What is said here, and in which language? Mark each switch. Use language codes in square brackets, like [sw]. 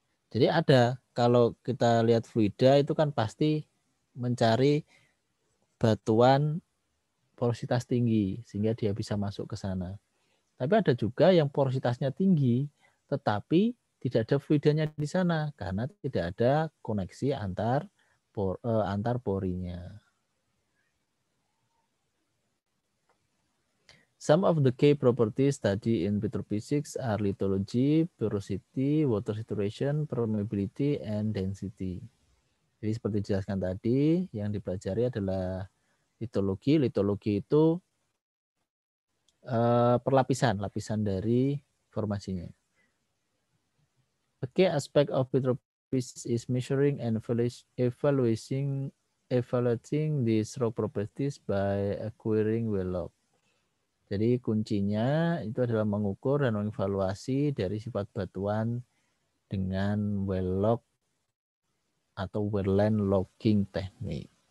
[id] Jadi ada, kalau kita lihat fluida itu kan pasti mencari batuan porositas tinggi sehingga dia bisa masuk ke sana. Tapi ada juga yang porositasnya tinggi tetapi tidak ada fluidanya di sana karena tidak ada koneksi antar porinya. [en] Some of the key properties studied in petrophysics are lithology, porosity, water saturation, permeability, and density. [id] Jadi seperti dijelaskan tadi, yang dipelajari adalah lithology. Lithology itu lapisan dari formasinya. [en] A key aspect of petrophysics is measuring and evaluating these rock properties by acquiring well log. [id] Jadi kuncinya itu adalah mengukur dan mengevaluasi dari sifat batuan dengan well log atau wetland logging teknik.